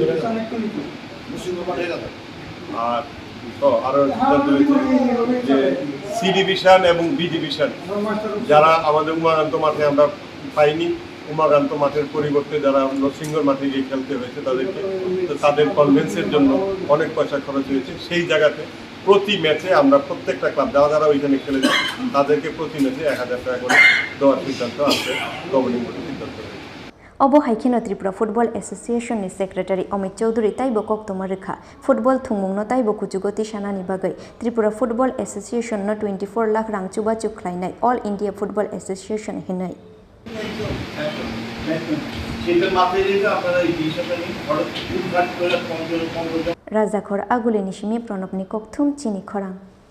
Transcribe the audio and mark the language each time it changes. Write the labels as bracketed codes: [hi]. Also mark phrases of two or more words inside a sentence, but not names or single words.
[bn] আর আরও সিদ্ধান্ত হয়েছে যে সি ডিভিশন এবং বি ডিভিশন যারা আমাদের উমাকান্ত মাঠে আমরা পাইনি উমাকান্ত মাঠের পরিবর্তে যারা নরসিংহর মাঠে গিয়ে খেলতে হয়েছে তাদেরকে তো তাদের কনভেন্সের জন্য অনেক পয়সা খরচ হয়েছে সেই জায়গাতে প্রতি ম্যাচে আমরা প্রত্যেকটা ক্লাব যারা ওইখানে খেলেছে তাদেরকে প্রতি ম্যাচে 1,000 টাকা করে দেওয়ার সিদ্ধান্ত আছে গভর্নিং বডির সিদ্ধান্ত [trp] Obo haikeno Tripura Football Association ni Secretary Amit Chaudhuri taibo kok tomarikha Football thungmungno taibo kuchugoti shanani bagai Tripura Football Association no 24 lakh rang chuba chuk khlainai All India Football Association hinai Raja Khor agule nishimi Pranab ni kokthum Chini Khorang